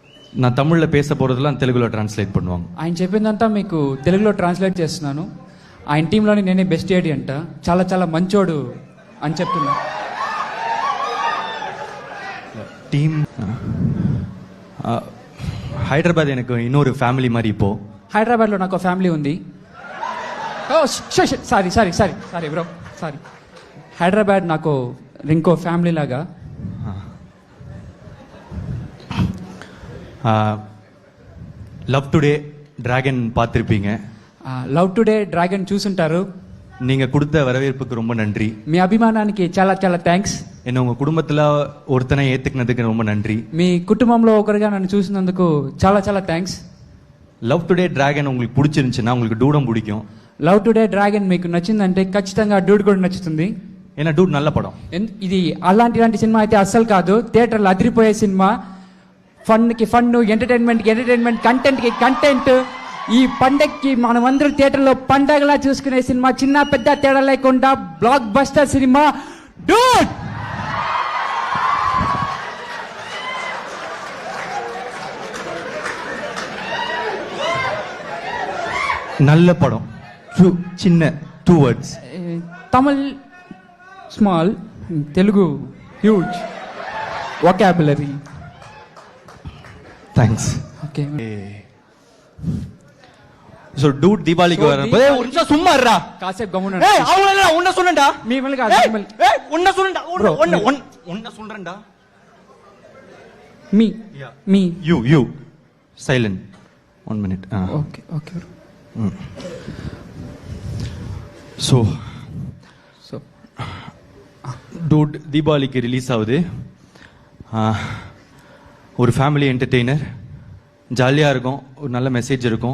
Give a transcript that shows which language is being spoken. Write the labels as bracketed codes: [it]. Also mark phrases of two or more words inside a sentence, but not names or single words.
[ta] நான் தமிழ்ல பேச போறதெல்லாம் తెలుగులో ట్రాన్స్లేట్ பண்ணுவாங்க. [te] ఆయన చెప్పిందంతా మీకు తెలుగులో ట్రాన్స్లేట్ చేస్తున్నాను. ఆయన టీంలోని నేనే బెస్ట్ ఏడి అంట, చాలా చాలా మంచోడు అని చెప్తున్నా. [ta] டீம் హైదరాబాద్ எனக்கு இன்னொரு ஃபேமிலி மாதிரி இப்போ. [te] హైదరాబాద్లో నాకు ఫ్యామిలీ ఉంది. ఓ [en] sorry sorry sorry sorry bro sorry. [te] హైదరాబాద్ నాకు ఇంకో ఫ్యామిలీ లాగా. [ta] లవ్ టుడే டிராகன் பார்த்துருப்பீங்க. [te] లవ్ టుడే డ్రాగన్ చూసుంటారు. [ta] நீங்க கொடுத்த வரவேற்புக்கு ரொம்ப நன்றி. [te] మీ అభిమానానికి చాలా చాలా థ్యాంక్స్. [ta] என்ன உங்க குடும்பத்துல ஒருத்தனை ஏத்துக்கினதுக்கு ரொம்ப நன்றி. [te] మీ కుటుంబంలో ఒకరిగా నన్ను చూసినందుకు చాలా చాలా థ్యాంక్స్. [ta] లవ్ టుడే டிராகன் உங்களுக்கு பிடிச்சிருந்துச்சுன்னா உங்களுக்கு டூடம் பிடிக்கும். [te] లవ్ టుడే డ్రాగన్ మీకు నచ్చిందంటే ఖచ్చితంగా డూడ్ కూడా నచ్చుతుంది. [ta] ஏன்னா டூட் நல்ல படம். [te] ఇది అలాంటి సినిమా అయితే అస్సలు కాదు, థియేటర్లో అదిరిపోయే సినిమా. ఫన్కి ఫన్, ఎంటర్టైన్మెంట్కి ఎంటర్టైన్మెంట్, కంటెంట్కి కంటెంట్. ఈ పండగకి మనమందరూ థియేటర్లో పండగలా చూసుకునే సినిమా, చిన్న పెద్ద తేడా లేకుండా [en] block buster [te] సినిమా డూడ్. [ta] நல்ல படம். சின்ன 2 words. [en] Tamil small, Telugu huge vocabulary. [te] థ్యాంక్స్. ఓకే. [ta] సో డూడ్ దీపావళికి வரப்ப ஒரு நிமிஷம் சும்மா இருடா. காசேப் கம்முன. ஏய் அவங்கள உன்ன சொன்னேன்டா. மீமல் காசு மீமல். ஏய் உன்ன சொன்னேன்டா. உன்ன சொல்றேன்டா. மீ [en] you silent 1 minute. okay okay. [ta] ஸோ டூட் தீபாவளிக்கு ரிலீஸ் ஆகுது. ஒரு [en] family entertainer, [ta] ஜாலியாக இருக்கும், ஒரு நல்ல மெசேஜ் இருக்கும்.